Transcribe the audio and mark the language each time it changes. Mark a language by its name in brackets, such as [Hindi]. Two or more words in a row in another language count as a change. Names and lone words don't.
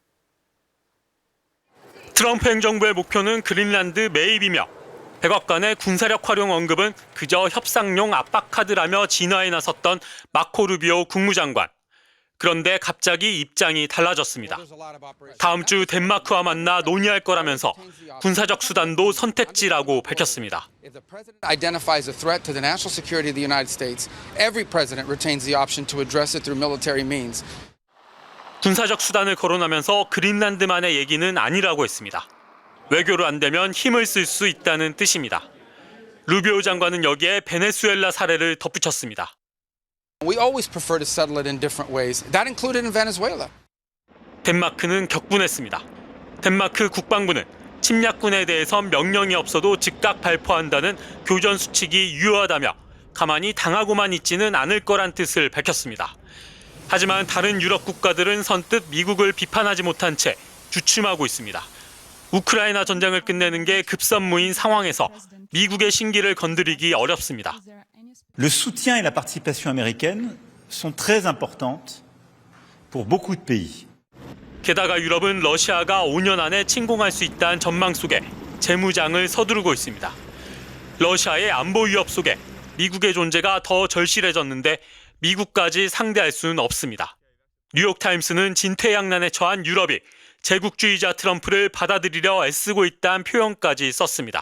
[Korean] 트럼프 행정부의 목표는 그린란드 매입이며 백악관의 군사력 활용 언급은 그저 협상용 압박카드라며 진화에 나섰던 마코 루비오 국무장관. 그런데 갑자기 입장이 달라졌습니다. 다음 주 덴마크와 만나 논의할 거라면서 군사적 수단도 선택지라고 밝혔습니다. [English] If the president identifies a threat to the national security of the United States, every president retains the option to address it through military means. [Korean] 군사적 수단을 거론하면서 그린란드만의 얘기는 아니라고 했습니다. 외교로 안 되면 힘을 쓸 수 있다는 뜻입니다. 루비오 장관은 여기에 베네수엘라 사례를 덧붙였습니다. [English] We always prefer to settle it in different ways. That included in Venezuela. [Korean] 덴마크는 격분했습니다. 덴마크 국방부는 침략군에 대해선 명령이 없어도 즉각 발포한다는 교전 수칙이 유효하다며 가만히 당하고만 있지는 않을 거란 뜻을 밝혔습니다. 하지만 다른 유럽 국가들은 선뜻 미국을 비판하지 못한 채 주춤하고 있습니다. 우크라이나 전쟁을 끝내는 게 급선무인 상황에서 미국의 신기를 건드리기 어렵습니다. [French] Le soutien et la participation américaine sont très importantes pour beaucoup de pays. [Korean] 게다가 유럽은 러시아가 5년 안에 침공할 수 있다는 전망 속에 재무장을 서두르고 있습니다. 러시아의 안보 위협 속에 미국의 존재가 더 절실해졌는데 미국까지 상대할 수는 없습니다. 뉴욕타임스는 진퇴양난에 처한 유럽이 제국주의자 트럼프를 받아들이려 애쓰고 있다는 표현까지 썼습니다.